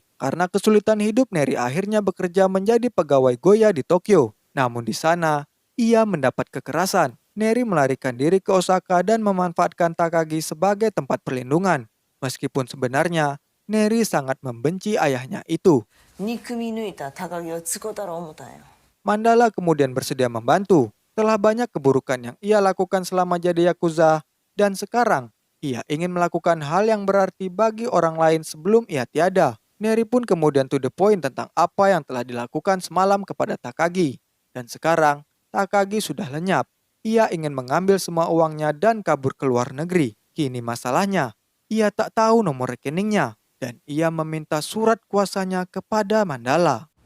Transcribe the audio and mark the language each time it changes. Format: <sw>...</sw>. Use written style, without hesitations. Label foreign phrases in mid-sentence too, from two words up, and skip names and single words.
<id>Karena kesulitan hidup, Neri akhirnya bekerja menjadi pegawai Goya di Tokyo. Namun di sana, ia mendapat kekerasan. Neri melarikan diri ke Osaka dan memanfaatkan Takagi sebagai tempat perlindungan. Meskipun sebenarnya, Neri sangat membenci ayahnya itu.</id> <ja>憎み抜いた高木をつこたろ思ったんよ。</ja> <id>Mandala kemudian bersedia membantu. Telah banyak keburukan yang ia lakukan selama jadi Yakuza, dan sekarang ia ingin melakukan hal yang berarti bagi orang lain sebelum ia tiada. Neri pun kemudian</id> <en>to the point</en> <id>tentang apa yang telah dilakukan semalam kepada Takagi. Dan sekarang, Takagi sudah lenyap. Ia ingin mengambil semua uangnya dan kabur ke luar negeri. Kini masalahnya, ia tak tahu nomor rekeningnya, dan ia meminta surat kuasanya kepada Mandala.</id>